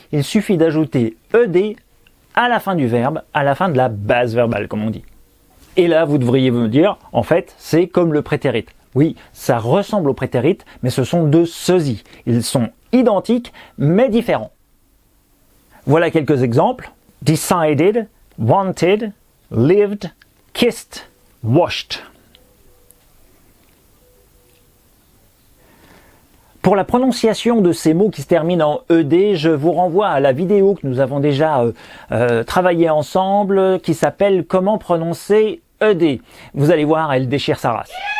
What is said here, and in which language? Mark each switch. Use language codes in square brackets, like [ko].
[fr] Il suffit d'ajouter ed à la fin du verbe, à la fin de la base verbale, comme on dit. Et là, vous devriez me dire, en fait, c'est comme le prétérit. Oui, ça ressemble au prétérit, mais ce sont deux sosies. Ils sont identiques, mais différents. Voilà quelques exemples. [en] Decided, wanted, lived, kissed, washed. [fr] Pour la prononciation de ces mots qui se terminent en ed, je vous renvoie à la vidéo que nous avons déjà travaillé ensemble, qui s'appelle « Comment prononcer ed ». Vous allez voir, elle déchire sa race.